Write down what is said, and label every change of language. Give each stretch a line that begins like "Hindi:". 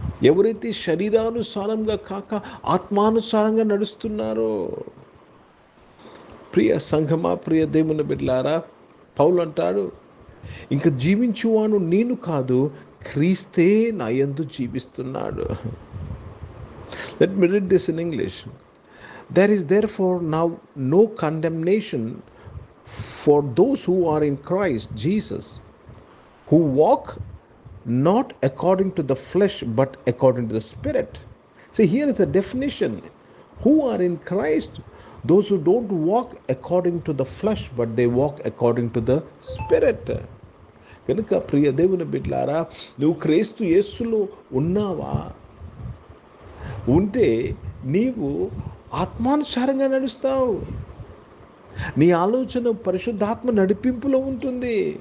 Telugu: ఎవరైతే శరీరానుసారంగా కాక ఆత్మానుసారంగా నడుస్తున్నారో, ప్రియ సంఘమా, ప్రియ దేవుని బిడ్డలారా, పౌలు అంటాడు, ఇంక జీవించువాను నేను కాదు, క్రీస్తే నా యందు జీవిస్తున్నాడు.
English: Let me read this in English. There is therefore now no condemnation for those who are in Christ Jesus, who walk not according to the flesh but according to the Spirit. See, here is the definition. Who are in Christ? Those who don't walk according to the flesh but they walk according to the Spirit.
Telugu: కనుక ప్రియ దేవుని బిడ్డలారా, నువ్వు క్రీస్తు యేసులో ఉన్నావా? ఉంటే నీవు ఆత్మానుసారంగా నడుస్తావు. నీ ఆలోచన పరిశుద్ధాత్మ నడిపింపులో ఉంటుంది.